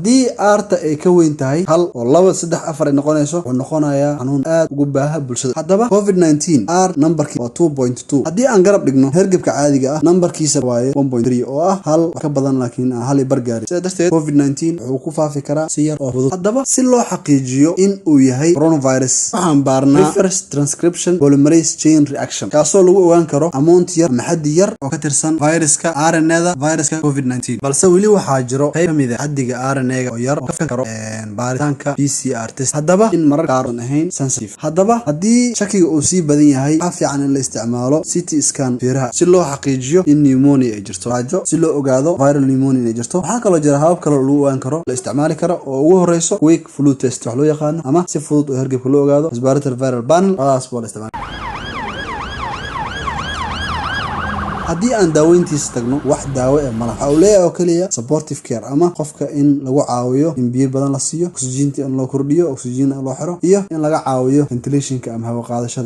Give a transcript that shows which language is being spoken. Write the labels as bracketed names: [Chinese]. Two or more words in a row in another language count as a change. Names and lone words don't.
[Somali] haddii R-ta ay ka weyn tahay hal oo 2, 3, 4 ay noqonayso, wuxuu noqonayaa xanuun aad ugu baaha bulshada. haddaba COVID-19 R numberkii waa 2.2. haddii aan garab dhigno hergebka caadiga ah, numberkiisa waaye 1.3 oo ah hal wax ka badan laakiin aan hal bar gaarin. sidaa darteed COVID-19 wuxuu ku faafi karaa si yar oo fudud. haddaba si loo xaqiijiyo in uu yahay coronavirus, waxaan baarnaa [English] reverse transcription polymerase chain reaction, [Somali] kaasoo lagu ogaan karo amount yar ama xaddi yar oo ka tirsan viruska RNA-da viruska COVID-19. balse weli waxaa jiro qayb kamid ah xaddiga RNA-ga oo yar oo ka karo baaritaanka [English] PCR test. [Somali] haddaba in mararka qaar aan ahayn sensitive. haddaba haddii shakiga uu sii badan yahay, waxaa fiican in la isticmaalo [English] CT scan [Somali] feeraha si loo xaqiijiyo in pneumonia ay jirto, raajo si loo ogaado [English] viral pneumonia [Somali] ay jirto. waxaa kaloo jira habab kale oo lagu ogaan karo la isticmaali karo oo ugu horeyso [English] quick flu test [Somali] wax loo yaqaano, ama si fudud oo hergebka loo ogaado [English] respiratory viral panel. [Somali] taas baa la isticmaali. haddii aan daaweyntiisa tagno, wax daawo ah malaha. waxa uu leeyahay oo kaliya [English] supportive care [Somali] ama qofka in lagu caawiyo in biyo badan la siiyo, oxygen in loo kordhiyo, oxygen loo xiro, iyo in laga caawiyo ventilationka ama hawo qaadashada.